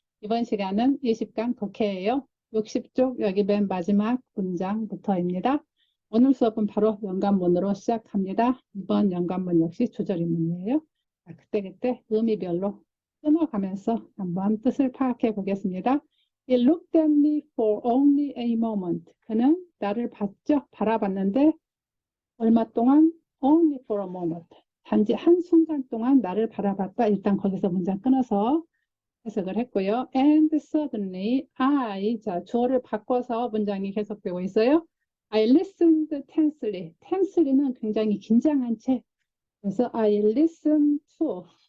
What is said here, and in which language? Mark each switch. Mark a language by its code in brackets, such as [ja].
[ko] 이번 시간은 20강 독해예요. 60쪽 여기 맨 마지막 문장부터입니다. 오늘 수업은 바로 연관문으로 시작합니다. 이번 연관문 역시 조절인문이에요. 그때그때 의미별로 끊어가면서 한번 뜻을 파악해 보겠습니다. [en] He looked at me for only a moment. [ko] 그는 나를 바라봤는데 얼마 동안? [en] Only for a moment. [ko] 단지 한순간 동안 나를 바라봤다. 일단 거기서 문장 끊어서 해석을 했고요. [en] And suddenly [ko] 자, 주어를 바꿔서 문장이 계속되고 있어요. [en] I listened tensely. tenselly는 [ko] 굉장히 긴장한 채. 그래서 [en] I listened to.